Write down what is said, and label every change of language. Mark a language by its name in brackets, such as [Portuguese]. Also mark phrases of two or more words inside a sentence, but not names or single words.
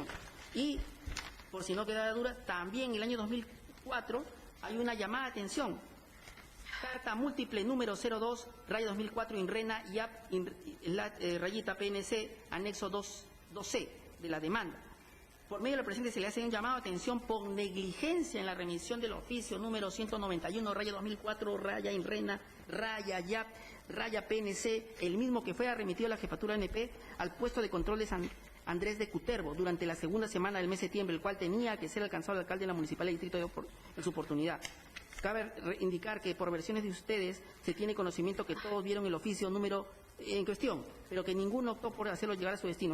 [Spanish] Y por si no queda duda, también en el año 2004 hay una llamada de atención. Carta múltiple número 02, raya 2004, INRENA, IAP, rayita PNC, anexo 2C de la demanda. Por medio de la presente se le hace un llamado de atención por negligencia en la remisión del oficio número 191, raya 2004, raya INRENA, raya IAP, raya PNC, el mismo que fue remitido a la Jefatura NP al puesto de control de San Andrés de Cutervo durante la segunda semana del mes de septiembre, el cual tenía que ser alcanzado el alcalde de la Municipalidad del Distrito en su oportunidad. Cabe indicar que por versiones de ustedes se tiene conocimiento que todos vieron el oficio número en cuestión, pero que ninguno optó por hacerlo llegar a su destino.